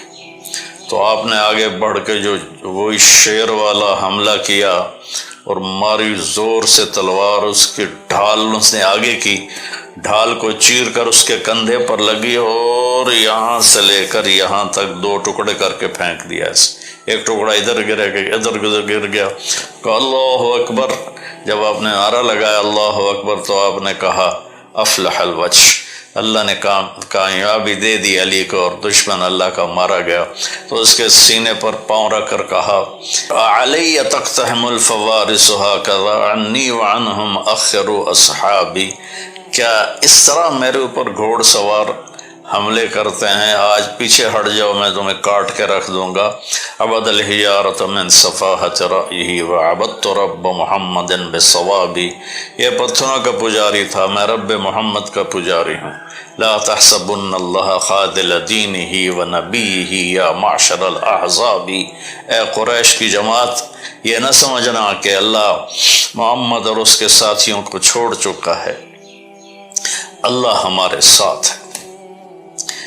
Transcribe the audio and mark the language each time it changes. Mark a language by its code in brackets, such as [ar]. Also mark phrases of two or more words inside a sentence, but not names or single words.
[ur] تو آپ نے آگے بڑھ کے جو وہی شیر والا حملہ کیا اور ماری زور سے تلوار، اس کی ڈھال اس نے آگے کی، ڈھال کو چیر کر اس کے کندھے پر لگی اور یہاں سے لے کر یہاں تک دو ٹکڑے کر کے پھینک دیا اسے، ایک ٹکڑا ادھر ادھر گر گیا۔ کہ [ar] اللہ اکبر، [ur] جب آپ نے نعرہ لگایا [ar] اللہ اکبر [ur] تو آپ نے کہا [ar] افلح الوجہ، [ur] اللہ نے کامیابی دے دی علی کو اور دشمن اللہ کا مارا گیا۔ تو اس کے سینے پر پاؤں رکھ کر کہا [ar] علی تقتحم الفوارس ہکذا عنی وعنہم اخروا اصحابی، [ur] کیا اس طرح میرے اوپر گھوڑ سوار حملے کرتے ہیں؟ آج پیچھے ہٹ جاؤ، میں تمہیں کاٹ کے رکھ دوں گا۔ [ar] عبد الحجارۃ من صفاحۃ رأیہ وعبدت رب محمد بصوابی، [ur] یہ پتھروں کا پجاری تھا، میں رب محمد کا پجاری ہوں۔ [ar] لا تحسبن اللہ خاذل دینہ ونبیہ یا معشر الاحزاب، [ur] اے قریش کی جماعت یہ نہ سمجھنا کہ اللہ محمد اور اس کے ساتھیوں کو چھوڑ چکا ہے، اللہ ہمارے ساتھ ہے۔